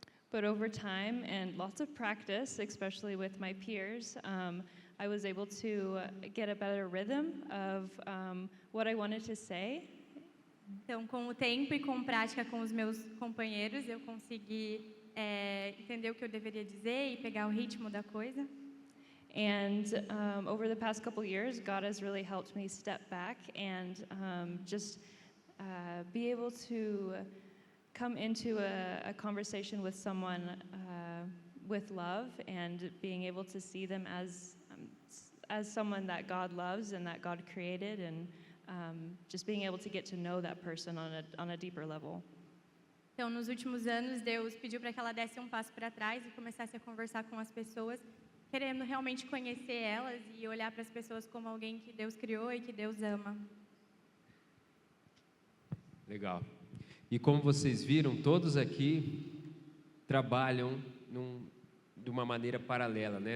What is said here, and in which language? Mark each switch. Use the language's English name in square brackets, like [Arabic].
[English] But over time and lots of practice, especially with my peers, I was able to get a better rhythm of what I wanted to say. [Portuguese] Então, com o tempo e com prática com os meus companheiros, eu consegui entender o que eu deveria dizer e pegar o ritmo da coisa. [English] And over the past couple years, God has really helped me step back and just be able to come into a conversation with someone with love and being able to see them as someone that God loves and that God created, and just being able to get to know that person on a deeper level. [Portuguese] Então, nos últimos anos, Deus pediu para que ela desse um passo para trás e começasse a conversar com as pessoas, querendo realmente conhecer elas e olhar para as pessoas como alguém que Deus criou e que Deus ama. Legal. E como vocês viram, todos aqui trabalham de uma maneira paralela, né?